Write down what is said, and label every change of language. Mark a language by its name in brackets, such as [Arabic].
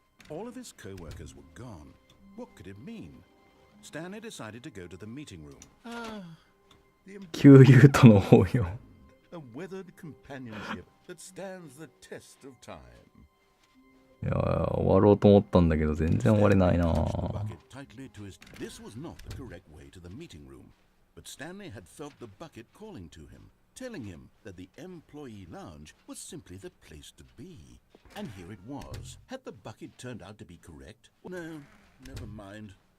[English] All of his co-workers were gone. What could it mean? Stanley decided to go to the meeting room. The [Japanese] 旧友との抱擁。 [English] a weathered companionship that stands the test of time. [Japanese] いやー、終わろうと思ったんだけど全然終われないな。 [English] Bucket tightly to his... This was not the correct way to the meeting room, but Stanley had felt the bucket calling to him, telling him that the employee lounge was simply the place to be. And here it was. Had the bucket turned out to be correct? No, never mind.